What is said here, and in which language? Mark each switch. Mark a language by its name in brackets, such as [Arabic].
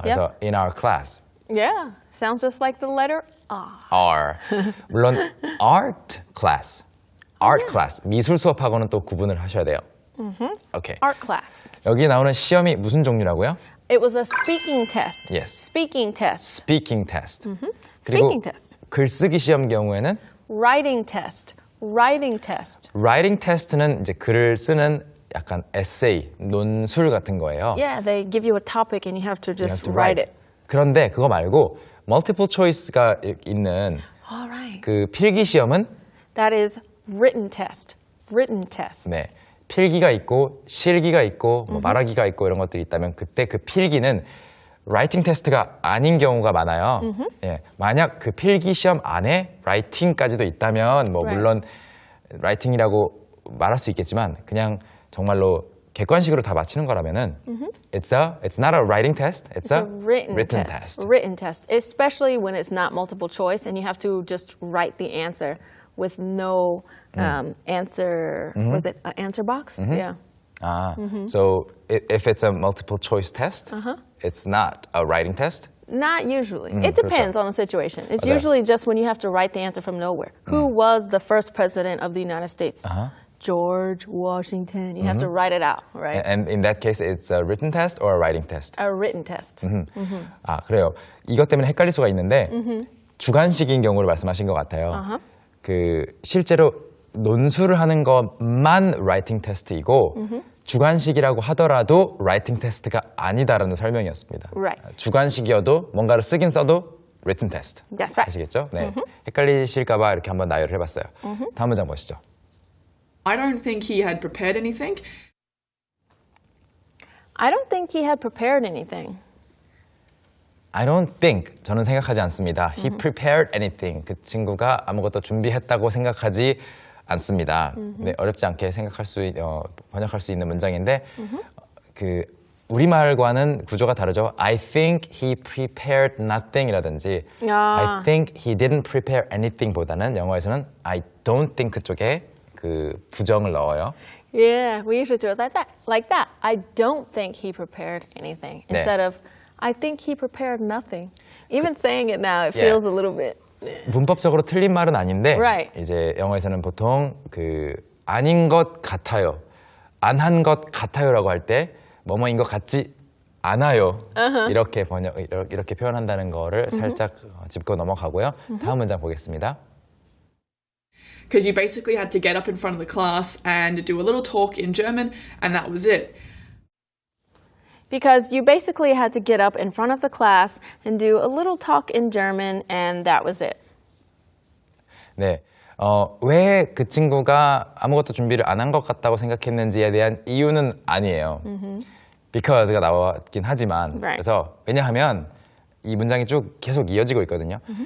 [English] 그래서 in our class, Yeah, sounds just like the letter R. R. [Korean] 물론 art class, 미술 수업하고는 또 구분을 하셔야 돼요. 오케이. [English] Art class. [Korean] 여기 나오는 시험이 무슨 종류라고요? [English] It was a speaking test. Yes. Speaking test. Speaking test. Speaking test. [Korean] 글쓰기 시험 경우에는 [English] Writing test. Writing test. [Korean] writing test는 이제 글을 쓰는 약간 에세이, 논술 같은 거예요. [English] Yeah, they give you a topic and you have to You have just to write it. [Korean] 그런데 그거 말고 multiple choice가 있는 [English] All right. [Korean] 그 필기 시험은 [English] That is written test. Written test. [Korean] 네, 필기가 있고 실기가 있고 뭐 말하기가 있고 이런 것들이 있다면 그때 그 필기는 라이팅 테스트가 아닌 경우가 많아요. 예, 만약 그 필기 시험 안에 라이팅까지도 있다면 뭐 [English] Right. [Korean] 물론 라이팅이라고 말할 수 있겠지만 그냥 정말로 객관식으로 다 맞히는 거라면은 [English] it's not a writing test, it's a written test. Written test, especially when it's not multiple choice and you have to just write the answer with no answer. Was it an answer box? Yeah. So if it's a multiple choice test, it's not a writing test. Not usually. It depends [Korean] 그렇죠. [English] on the situation. It's [Korean] 맞아요. [English] usually just when you have to write the answer from nowhere. Who was the first president of the United States? George Washington. You have to write it out, right? And in that case, it's a written test or a writing test. A written test. [Korean] 아, 그래요. 이것 때문에 헷갈릴 수가 있는데 주관식인 경우를 말씀하신 것 같아요. 그 실제로 논술을 하는 것만 라이팅 테스트이고 주관식이라고 하더라도 라이팅 테스트가 아니다라는 설명이었습니다. [English] Right. [Korean] 주관식이어도 뭔가를 쓰긴 써도 written test. [English] That's right. [Korean] 아시겠죠? 네. 헷갈리실까 봐 이렇게 한번 나열을 해봤어요. 다음 문장 보시죠. [English] I don't think he had prepared anything. I don't think he had prepared anything. I don't think, [Korean] 저는 생각하지 않습니다. [English] He prepared anything. [Korean] 그 친구가 아무것도 준비했다고 생각하지 않습니다. 네, 어렵지 않게 번역할 수 있는 문장인데 그 우리말과는 구조가 다르죠. [English] I think he prepared nothing [Korean] 이라든지 [English] I think he didn't prepare anything [Korean] 보다는 영어에서는 [English] I don't think [Korean] 쪽에 그 부정을 넣어요. [English] Yeah, we usually do it like that. I don't think he prepared anything. [Korean] 네. [English] Instead of, I think he prepared nothing. Even saying it now, it Yeah. feels a little bit. [Korean] 문법적으로 틀린 말은 아닌데 [English] Right. [Korean] 이제 영어에서는 보통 그 아닌 것 같아요, 안 한 것 같아요라고 할 때 뭐뭐인 것 같지 않아요. 이렇게 이렇게 표현한다는 거를 살짝 짚고 넘어가고요. 다음 문장 보겠습니다. [English] Because you basically had to get up in front of the class and do a little talk in German, and that was it. Because you basically had to get up in front of the class and do a little talk in German, and that was it. [Korean] 네, 왜 그 친구가 아무것도 준비를 안 한 것 같다고 생각했는지에 대한 이유는 아니에요. Because가 나왔긴 하지만 [English] Right. [Korean] 그래서 왜냐하면 이 문장이 쭉 계속 이어지고 있거든요.